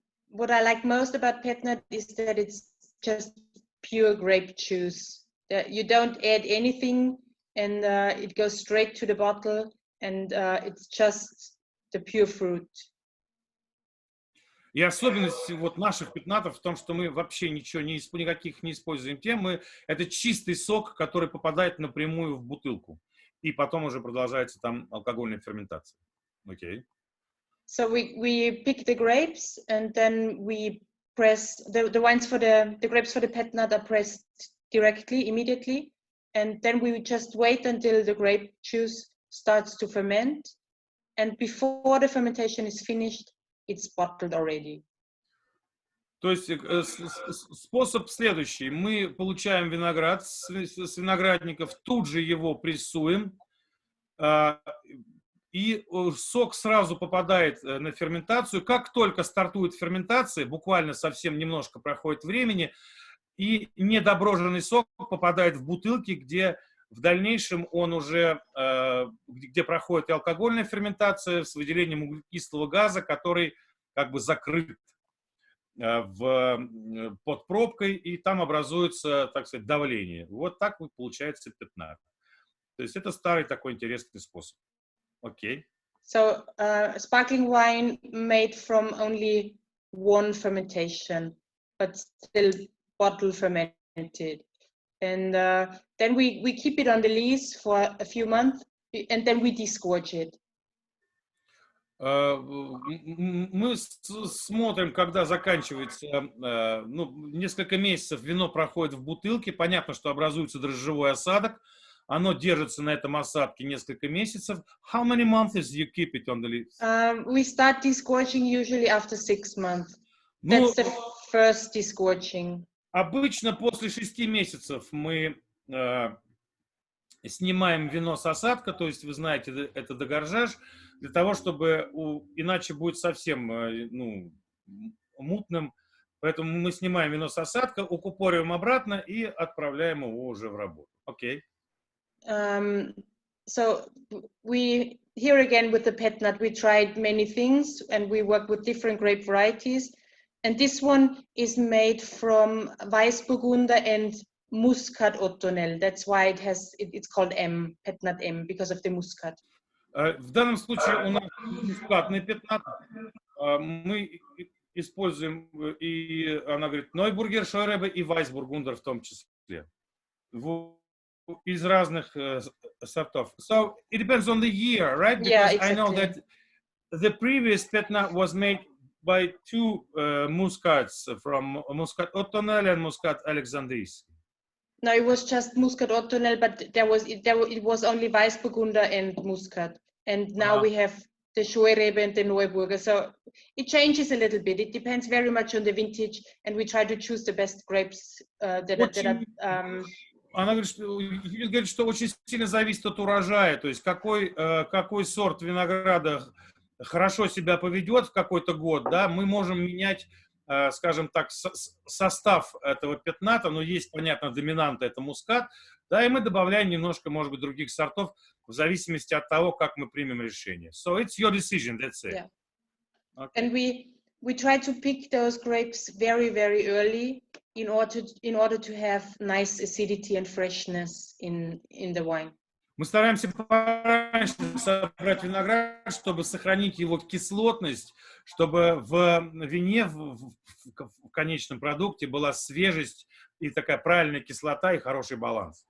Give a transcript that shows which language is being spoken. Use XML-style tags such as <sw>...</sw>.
<en>What I like most about petnat is that it's just pure grape juice. You don't add anything, and it goes straight to the bottle, and it's just the pure fruit.</en> <ru>И особенность вот наших пятнатов в том, что мы вообще ничего никаких не используем тем, это чистый сок, который попадает напрямую в бутылку, и потом уже продолжается там алкогольная ферментация. Окей.</ru> <en>So we pick the grapes, and then we press the wines for the grapes for the petnat are pressed directly, immediately, and then we just wait until the grape juice starts to ferment, and before the fermentation is finished, it's bottled already.</en> <ru>То есть способ следующий: мы получаем виноград с виноградников, тут же его прессуем, и сок сразу попадает на ферментацию. Как только стартует ферментация, буквально совсем немножко проходит времени, и недоброженный сок попадает в бутылки, где в дальнейшем он уже, где проходит и алкогольная ферментация с выделением углекислого газа, который как бы закрыт под пробкой, и там образуется, так сказать, давление. Вот так вот получается пятнат. То есть это старый такой интересный способ. Окей.</ru> <en>So sparkling wine made from only one fermentation, but still bottle fermented. And then we keep it on the lees for a few months, and then we disgorge it.</en> <ru>Мы смотрим, когда заканчивается, несколько месяцев вино проходит в бутылке, понятно, что образуется дрожжевой осадок, оно держится на этом осадке несколько месяцев.</ru> <en>How many months do you keep it on the leaves? We start disgorging usually after 6 months. That's the first disgorging.</en> <ru>Обычно после 6 месяцев мы снимаем вино с осадка, то есть вы знаете, это дегоржаж, для того, чтобы, иначе будет совсем мутным, поэтому мы снимаем вино с осадка, укупориваем обратно и отправляем его уже в работу. Окей.</ru> <en>So we here again with the petnat, we tried many things and we work with different grape varieties, and this one is made from Weißburgunder and Muscat Ottonel. That's why it's called M, petnat M, because of the muscat.</en> <ru>В данном случае у нас мускатный пятнат. Мы используем, и она говорит, Нойбургер, Шойребе и Вайсбургундер в том числе. Из разных сортов.</ru> <en>So it depends on the year, right? Because Yeah, exactly. I know that the previous petnat was made by 2 muscats, from Muscat Ottonel and Muscat Alexandris. No, it was just Muscat Ottonel, but it was only Weißburgunder and Muscat, and now we have the Scheurebe and the Neuburger. So it changes a little bit. It depends very much on the vintage, and we try to choose the best grapes</en> <ru>Она говорит, что очень сильно зависит от урожая, то есть какой сорт винограда хорошо себя поведет в какой-то год, да, мы можем менять, скажем так, состав этого пятната, но есть, понятно, доминанта, это мускат, да, и мы добавляем немножко, может быть, других сортов в зависимости от того, как мы примем решение.</ru> <en>So it's your decision, that's it. Yeah. Okay. And we try to pick those grapes very, very early in order to have nice acidity and freshness in the wine.</en> <ru>Мы стараемся пораньше собрать виноград, чтобы сохранить его кислотность, чтобы в вине, в конечном продукте была свежесть и такая правильная кислота и хороший баланс.</ru>